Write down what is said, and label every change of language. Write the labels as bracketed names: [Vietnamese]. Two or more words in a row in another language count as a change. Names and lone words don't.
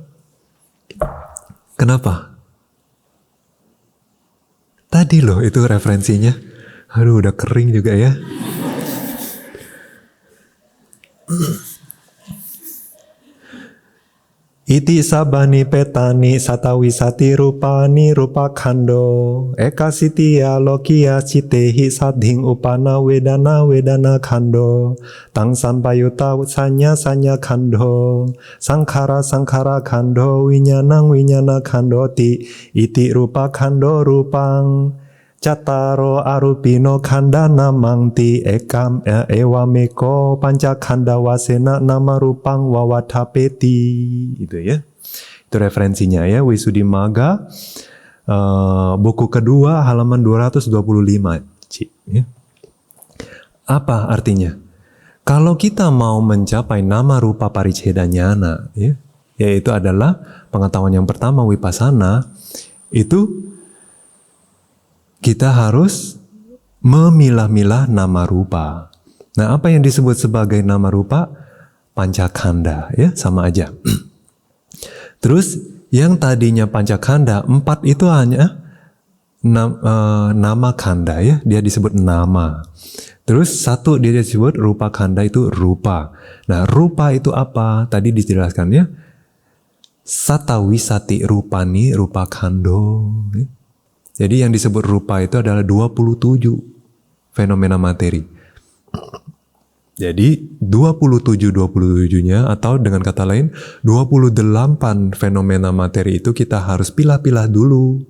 [Indonesian] Kenapa? Tadi loh itu referensinya. Aduh udah kering juga ya. [Pali] Iti sabani petani satawi sati rupani rupa khando eka sitiya lokiya citehi sadhing upana wedana wedana khando tang sampayuta sanya sanya khando sangkhara sangkhara khando winyanang winyana khando ti iti rupa khando rupang Cataro arupino khandana mangti ekam ewameko panca khanda wasena nama rupang wawathapeti. [Indonesian] Itu ya. Itu referensinya ya, Wisuddhimagga buku kedua halaman 225. Ya. Apa artinya? Kalau kita mau mencapai [Pali] nama rupa pariccheda jnana, [Indonesian] ya, yaitu adalah pengetahuan yang pertama vipassana, itu kita harus memilah-milah [Pali] nama rupa. [Indonesian] Nah, apa yang disebut sebagai [Pali] nama rupa? [Indonesian] Pancakhanda, ya, sama aja. Terus, yang tadinya pancakhanda, 4 itu hanya [Pali] nama khanda, [Indonesian] ya, dia disebut nama. Terus 1 dia disebut [Pali] rupa khanda, [Indonesian] itu rupa. Nah, rupa itu apa? Tadi dijelaskan ya. [Pali] Satawisati rupani rupa khando, [Indonesian] ya. Jadi yang disebut rupa itu adalah 27 fenomena materi. Jadi 27-27-nya atau dengan kata lain 28 fenomena materi itu kita harus pilah-pilah dulu.